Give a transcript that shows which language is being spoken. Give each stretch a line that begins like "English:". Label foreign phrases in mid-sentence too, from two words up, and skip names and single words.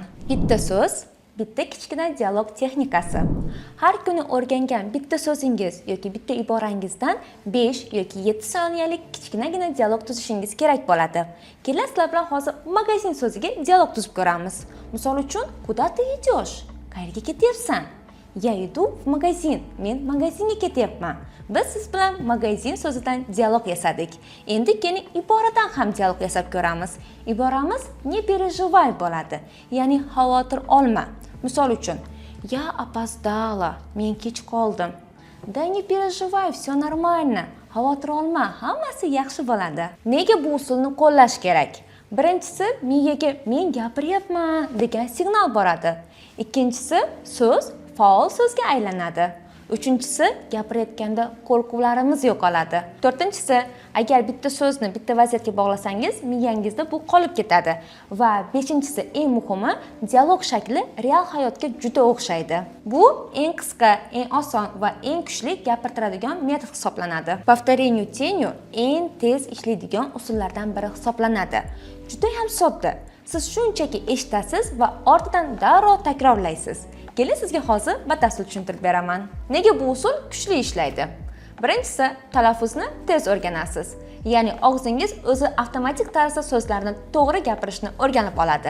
Uzbek: Bitta so'z, bitta kichkina dialog texnikasi. Har kuni o'rgangan bitta so'zingiz yoki bitta iborangizdan 5 yoki 7 soniyalik kichkinagina dialog tuzishingiz kerak bo'ladi. Sizlar bilan hozir magazin so'ziga dialog tuzib ko'ramiz. Misol uchun,
Russian: kуда ты идешь?
Uzbek: Qayerga ketyapsan?
Russian: Я иду в магазин.
Uzbek: Men magazinga ketyapman. Biz siz bilan magazin so'zidan dialog yasadik. Endi keyin iboradan ham dialog yasab ko'ramiz. Iboramiz
Russian: не переживай
Uzbek: bo'ladi, ya'ni xavotir olma. Misol uchun,
Russian: я опоздала,
Uzbek: men kech qoldim.
Russian: Да не переживай, все нормально.
Uzbek: Xavotir olma, hammasi yaxshi bo'ladi. Nega bu usulni qo'llash kerak? Birinchisi, miyaga men gapiryapman degan signal boradi. Ikkinchisi, so'z faol so'zga aylanadi. Uchinchisi, gapirayotganda qo'rquvlarimiz yo'qoladi. To'rtinchisi, agar bitta so'zni bitta vaziyatga bog'lasangiz, miyangizda bu qolib ketadi. Va beshinchisi, eng muhimi, dialog shakli real hayotga juda o'xshaydi. Bu eng qisqa, eng oson va eng kuchli gapirtiradigan metod hisoblanadi.
Russian: Повторению тенью
Uzbek: eng tez ishlaydigan usullardan biri hisoblanadi. Juda ham sodda. Siz shunchaki eshitasiz va ortidan darrov takrorlaysiz. Keling sizga hozir batafsil tushuntirib beraman. Nega bu usul kuchli ishlaydi? Birinchisi, talaffuzni tez o'rganasiz. Ya'ni og'zingiz o'zi avtomatik tarzda so'zlarni to'g'ri gapirishni o'rganib oladi.